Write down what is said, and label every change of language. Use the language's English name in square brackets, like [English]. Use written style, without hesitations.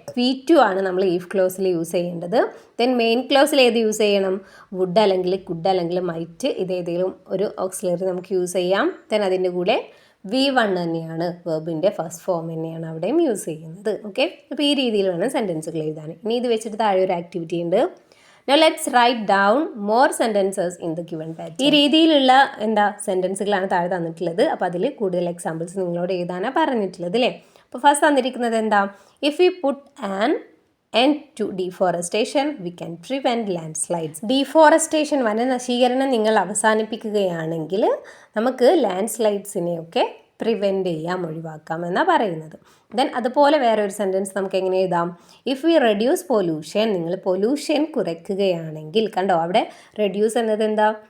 [Malayalam] V2 ആണ് നമ്മൾ if ക്ലോസിൽ use ചെയ്യേണ്ടത്. ദെൻ മെയിൻ ക്ലോസിൽ ഏത് യൂസ് ചെയ്യണം? വുഡ് അല്ലെങ്കിൽ കുഡ് അല്ലെങ്കിൽ മൈറ്റ്, ഇതേതെങ്കിലും ഒരു ഓക്സിലറി നമുക്ക് യൂസ് ചെയ്യാം. ദെൻ അതിൻ്റെ കൂടെ V1 തന്നെയാണ് വെർബിൻ്റെ ഫസ്റ്റ് ഫോം തന്നെയാണ് അവിടെയും യൂസ് ചെയ്യുന്നത്. ഓക്കെ, അപ്പോൾ ഈ രീതിയിൽ വേണം സെൻറ്റൻസുകൾ എഴുതാൻ. ഇനി ഇത് വെച്ചിട്ട് താഴെ ഒരു ആക്ടിവിറ്റി ഉണ്ട്. [English] Now let's write down more sentences in the given pattern. [Malayalam] ഈ രീതിയിലുള്ള എന്താ സെൻറ്റൻസുകളാണ് താഴെ തന്നിട്ടുള്ളത്. അപ്പോൾ അതിൽ കൂടുതൽ എക്സാമ്പിൾസ് നിങ്ങളോട് എഴുതാനാണ് പറഞ്ഞിട്ടുള്ളത് അല്ലേ. അപ്പോൾ ഫസ്റ്റ് തന്നിരിക്കുന്നത് എന്താ? [English] If you put an end to deforestation, we can prevent landslides. [Malayalam] Deforestation വനനശീകരണം നിങ്ങൾ അവസാനിപ്പിക്കുകയാണെങ്കിൽ നമുക്ക് ലാൻഡ്സ്ലൈഡ്സിനെയൊക്കെ പ്രിവെൻറ്റ് ചെയ്യാം, ഒഴിവാക്കാം എന്നാണ് പറയുന്നത്. ദെൻ അതുപോലെ വേറെ ഒരു സെൻറ്റൻസ് നമുക്ക് എങ്ങനെ എഴുതാം? [English] if we reduce pollution, [Malayalam] നിങ്ങൾ പൊല്യൂഷൻ കുറയ്ക്കുകയാണെങ്കിൽ, കണ്ടോ അവിടെ റെഡ്യൂസ് എന്നത് എന്താ?